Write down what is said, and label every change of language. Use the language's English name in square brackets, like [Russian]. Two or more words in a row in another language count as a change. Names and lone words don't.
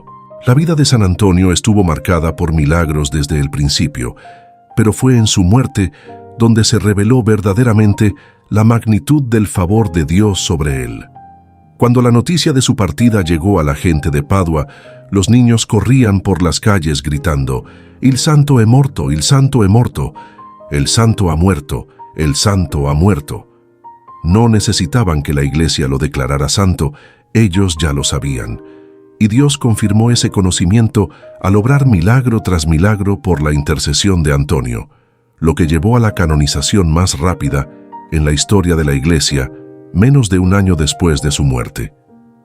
[Spanish] La vida de San Antonio estuvo marcada por milagros desde el principio, pero fue en su muerte donde se reveló verdaderamente la magnitud del favor de Dios sobre él. Cuando la noticia de su partida llegó a la gente de Padua, los niños corrían por las calles gritando: [Italian] «Il santo è morto, il santo è morto, [Spanish] el santo ha muerto, el santo ha muerto». No necesitaban que la iglesia lo declarara santo, ellos ya lo sabían. Y Dios confirmó ese conocimiento al obrar milagro tras milagro por la intercesión de Antonio, lo que llevó a la canonización más rápida en la historia de la iglesia, menos de un año después de su muerte.